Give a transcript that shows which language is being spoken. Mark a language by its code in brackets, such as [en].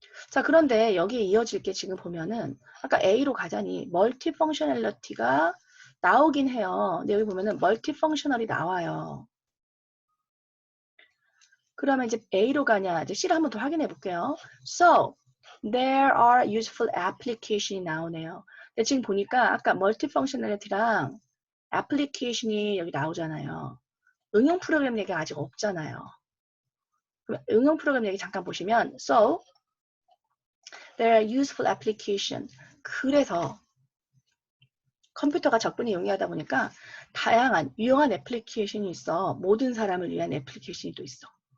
[ko] 자, 그런데 여기에 이어질 게 지금 보면은 아까 A로 가자니 멀티펑셔널리티가 나오긴 해요. 근데 여기 보면은 멀티펑셔널이 나와요. 그러면 이제 A로 가냐 이제 C를 한번 더 확인해 볼게요. [en] So there are useful application이 나오네요. [ko] 근데 지금 보니까 아까 멀티펑셔널리티랑 애플리케이션이 여기 나오잖아요. 응용 프로그램 얘기가 아직 없잖아요. 그럼 응용 프로그램 얘기 잠깐 보시면 [en] so there are useful application. [ko] 그래서 컴퓨터가 접근이 용이하다 보니까 다양한 유용한 애플리케이션이 있어. 모든 사람을 위한 애플리케이션이 또 있어.